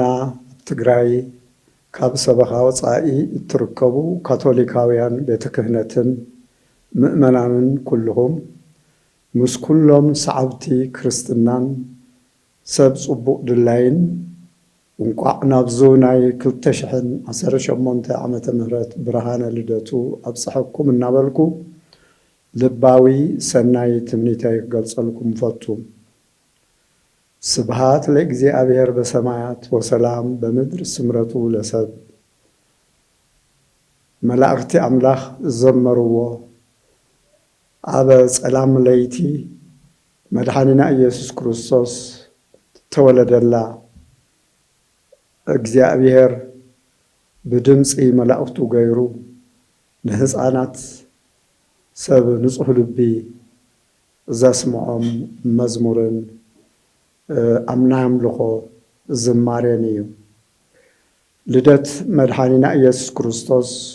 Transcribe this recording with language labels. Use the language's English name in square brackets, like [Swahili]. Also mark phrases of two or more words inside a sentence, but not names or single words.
[Tigrinya] ትግራይ ካብ ሰበኻ ወፃኢ እትርከቡ ካቶሊካውያን ቤተ ክህነትን ምእመናንን ኩልኹም ምስ ኩሎም ሰዓብቲ ክርስትናን ሰብ ጽቡቕ ድላይን እንቋዕ ናብዙ ናይ 2018 ዓመተ ምህረት ብርሃነ ልደቱ ኣብፅሐኩም እናበልኩ ልባዊ ሰናይ ትምኒተይ ክገልጸልኩም ፈቱ። [Geez] ስብሃት ለእግዚአብሔር በሰማያት ወሰላም በምድር ስምረቱ ለሰብ [Tigrinya] መላእክቲ አምላኽ ዘመርዎ አበ ጸላም ለይቲ መድኃኒና ኢየሱስ ክርስቶስ ተወለደላ እግዚአብሔር ብድምፂ መላእክቱ ገይሩ ንህፃናት ሰብ ንጹሕ ልቢ ዘስምዖም መዝሙርን ኣምና ኣምልኾ ዝማሬን እዩ። ልደት መድኃኒና ኢየሱስ ክርስቶስ